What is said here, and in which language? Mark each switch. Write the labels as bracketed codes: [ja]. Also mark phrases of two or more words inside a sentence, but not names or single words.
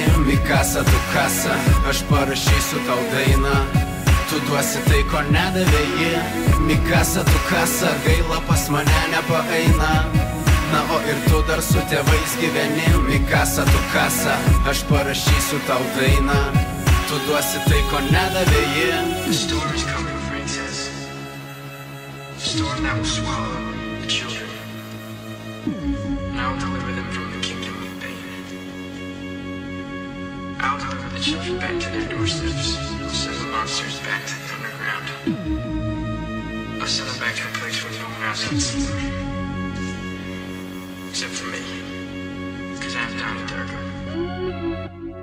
[lt] Mikasa tu kasa, aš parašysiu tau dainą, tu duosi tai ko nedavė ji. Mikasa tu kasa, gaila pas mane nepaeina, na o ir tu dar su tėvais gyveni. Mikasa tu kasa, aš parašysiu tau dainą, tu duosi tai ko nedavė ji. [en] The storm is coming, princess. The storm that will swallow the children, and I will deliver them from the kingdom of pain. I will deliver the children back to their doorsteps. I'll send the monsters back to the underground. I'll send them back to a place where no one else can see them, except for me, because I have Donnie Darko.